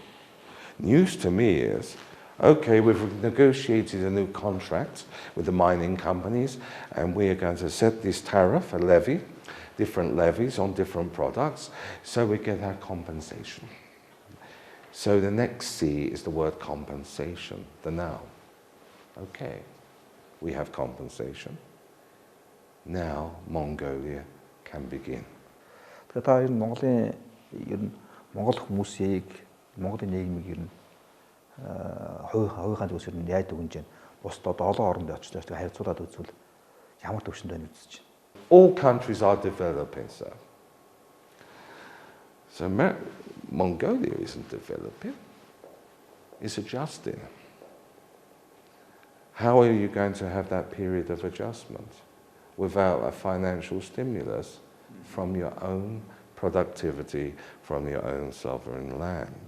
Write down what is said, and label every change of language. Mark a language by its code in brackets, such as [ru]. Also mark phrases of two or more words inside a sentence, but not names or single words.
[en] News to me is, okay, we've negotiated a new contract with the mining companies and we are going to set this tariff, a levy, different levies on different products, so we get our compensation. So the next C is the word compensation, the noun. Okay, we have compensation. Now Mongolia can begin. [mn] Тэгэхээр та ер нь Монголын ер нь Монгол хүмүүсийг Монголын нийгмийг ер нь хувийнхаа зүйлс ер нь яаж дүгнэж байна? Бусдад одоо олон оронд очиж харьцуулаад үзвэл ямар төвшөнд байна үзэж байна. [en] All countries are developing, sir. So Mongolia isn't developing, it's adjusting. How are you going to have that period of adjustment without a financial stimulus from your own productivity, from your own sovereign land?